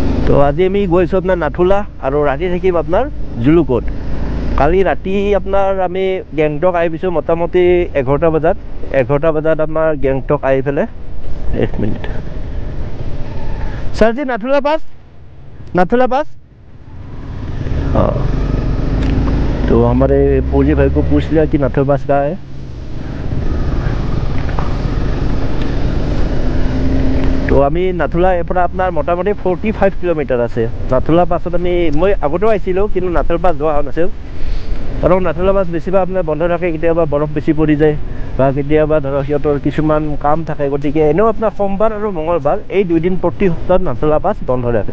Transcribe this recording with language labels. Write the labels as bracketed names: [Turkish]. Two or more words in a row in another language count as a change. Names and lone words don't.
[Assamese] তো আজি আমি গৈছোঁ আপোনাৰ নাথুলা আৰু ৰাতি থাকিম আপোনাৰ জুলুকত। কালি ৰাতি আপোনাৰ আমি গেংটক আহি পাইছোঁ মোটামুটি 11টা বজাত। 11টা বজাত আমাৰ গেংটক আহি পেলাই 1 মিনিট [Hindi] सर जी नाथुला पास हाँ। तो हमारे फौजी भाई को पूछ लिया कि नाथुला पास कहाँ है। [Assamese] तो আমি নাথুলা এৰপৰা আপোনাৰ মোটামুটি 45 কিলোমিটাৰ আছে। নাথুলা পাছত আমি মই আগতেও আহিছিলোঁ কিন্তু নাথুলা পাছ যোৱা হোৱা নাছিল, কাৰণ নাথুলা পাছ বেছিভাগ আপোনাৰ বন্ধ থাকে, কেতিয়াবা বৰফ বেছি পৰি যায় বা কেতিয়াবা ধৰক সিহঁতৰ কিছুমান কাম থাকে, গতিকে এনেও আপোনাৰ সোমবাৰ আৰু মঙলবাৰ এই 2 দিন প্ৰতি সপ্তাহত নাথুলা পাছ বন্ধ থাকে।